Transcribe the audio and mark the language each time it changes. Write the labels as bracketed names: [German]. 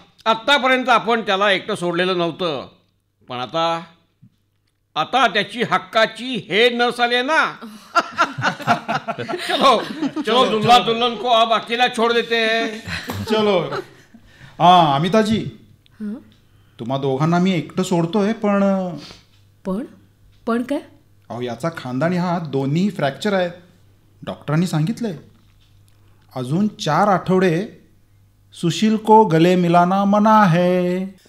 [Marathi] आत्तापर्यंत आपण त्याला एकटं सोडलेलं नव्हतं, पण आता त्याची हक्काची हे नस आली आहे ना. [Hindi] चलो दुल्हा दुल्हन को अब अकेला छोड़ देते हैं. चलो. [Marathi] हां अमिताजी, तुम्हा दोघांना मी एकटं सोडतोय, पण काय? अहो, याचा खांदा आणि हात दोन्ही फ्रॅक्चर आहेत. डॉक्टरांनी सांगितलंय अजून 4 आठवडे सुशील [Hindi] को गले मिलाना मना है.